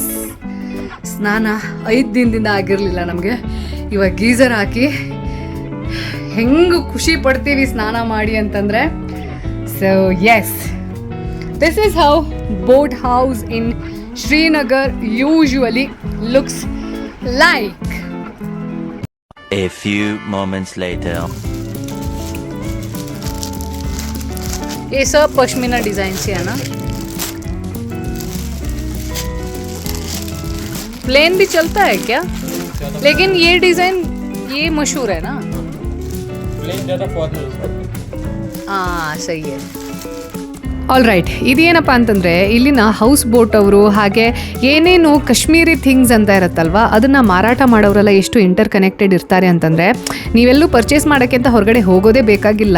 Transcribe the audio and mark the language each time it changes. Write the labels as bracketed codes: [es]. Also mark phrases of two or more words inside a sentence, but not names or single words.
[kn] ಸ್ನಾನ 5 ದಿನದಿಂದ ಆಗಿರಲಿಲ್ಲ ನಮಗೆ. ಇವಾಗ ಗೀಸರ್ ಹಾಕಿ ಹೆಂಗೆ ಖುಷಿ ಪಡ್ತೀವಿ ಸ್ನಾನ ಮಾಡಿ ಅಂತಂದರೆ. [en] so yes, this is how boat house in Srinagar usually looks like. A few moments later. [hi] ये सब पश्मीना डिज़ाइन से है ना. प्लेन भी चलता है क्या? लेकिन ये डिज़ाइन ये मशहूर है ना. हाँ, सही है. [en] all right. [kn] ಇದೇನಪ್ಪ ಅಂತಂದರೆ ಇಲ್ಲಿನ [en] house boat [kn] ಅವರು ಹಾಗೆ ಏನೇನು [en] Kashmiri things [kn] ಅಂತ ಇರುತ್ತಲ್ವ, ಅದನ್ನು ಮಾರಾಟ ಮಾಡೋರೆಲ್ಲ ಎಷ್ಟು [en] inter connected [kn] ಇರ್ತಾರೆ ಅಂತಂದರೆ, ನೀವೆಲ್ಲೂ ಪರ್ಚೇಸ್ ಮಾಡೋಕ್ಕೆ ಅಂತ ಹೊರಗಡೆ ಹೋಗೋದೇ ಬೇಕಾಗಿಲ್ಲ.